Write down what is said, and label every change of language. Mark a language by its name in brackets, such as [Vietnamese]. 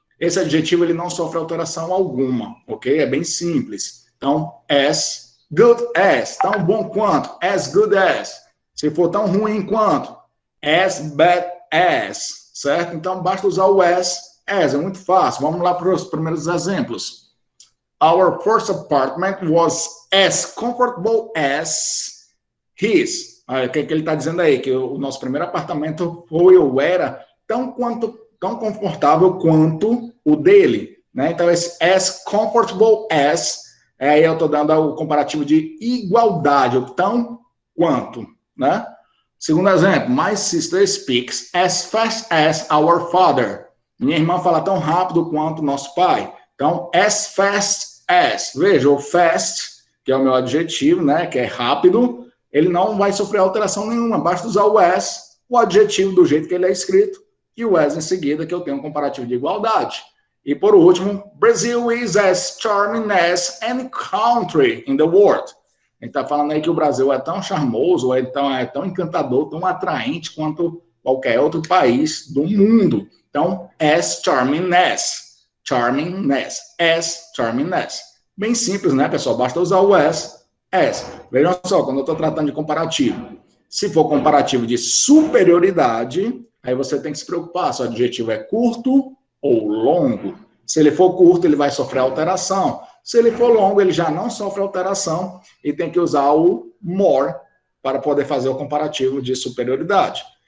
[Portuguese] Esse adjetivo ele não sofre alteração alguma, ok? É bem simples. Então, [English] as good as, [Portuguese] tão bom quanto, as good as. Se for tão ruim quanto, [English] as bad as, [Portuguese] certo? Então, basta usar o as, é muito fácil. Vamos lá para os primeiros exemplos. [English] Our first apartment was as comfortable as his. [Portuguese] O que ele está dizendo aí? Que o nosso primeiro apartamento foi ou era tão confortável quanto o dele. Né? Então, esse [English] as comfortable as, [Portuguese] aí eu estou dando o comparativo de igualdade, o tão quanto. Né? Segundo exemplo, [English] my sister speaks as fast as our father. [Portuguese] Minha irmã fala tão rápido quanto nosso pai. Então, [English] as fast as. [Portuguese] Veja, o fast, que é o meu adjetivo, né? Que é rápido, ele não vai sofrer alteração nenhuma, basta usar o as, o adjetivo do jeito que ele é escrito, e o as em seguida, que eu tenho um comparativo de igualdade. E por último, [English] Brazil is as charming as any country in the world. [Portuguese] A gente está falando aí que o Brasil é tão charmoso, é tão encantador, tão atraente quanto qualquer outro país do mundo. Então, [English] as charming as, as charming as. [Portuguese] Bem simples, né, pessoal? Basta usar o as. Vejam só, quando eu estou tratando de comparativo, se for comparativo de superioridade, aí você tem que se preocupar se o adjetivo é curto ou longo. Se ele for curto, ele vai sofrer alteração. Se ele for longo, ele já não sofre alteração e tem que usar o more para poder fazer o comparativo de superioridade.